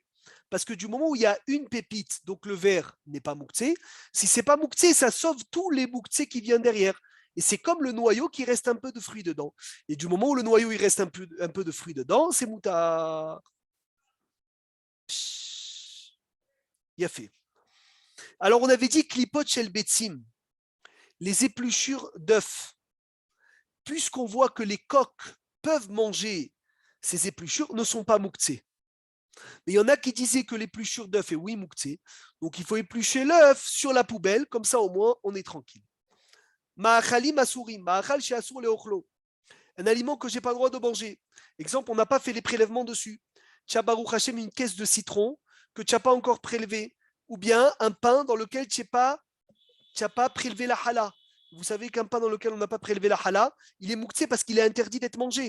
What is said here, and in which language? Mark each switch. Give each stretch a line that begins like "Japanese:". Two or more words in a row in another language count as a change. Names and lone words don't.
French: Parce que du moment où il y a une pépite, donc le verre n'est pas mouktsé, si c'est pas mouktsé, ça sauve tous les mouktsés qui viennent derrière. Et c'est comme le noyau qui reste un peu de fruit dedans. Et du moment où le noyau il reste un peu de fruit dedans, c'est mouta. Il a fait. Alors on avait dit
Hebrew: קליפות של ביצים,
French: les épluchures d'œufs. Puisqu'on voit que les coqs peuvent manger ces épluchures, ne sont pas mouktsés. Mais il y en a qui disaient que l'épluchure d'œuf est oui mouktsé. Donc il faut éplucher l'œuf sur la poubelle, comme ça au moins on est tranquille.
Hebrew: מאכלים אסורים מאכל שאסור לאכלו.
French: Un aliment que je n'ai pas le droit de manger. Exemple, on n'a pas fait les prélèvements dessus. Tu as
Hebrew: ברוך השם
French: une caisse de citron que tu n'as pas encore prélevé. Ou bien un pain dans lequel tu n'as pas prélevé la hala. Vous savez qu'un pain dans lequel on n'a pas prélevé la hala, il est mouktsé parce qu'il est interdit d'être mangé.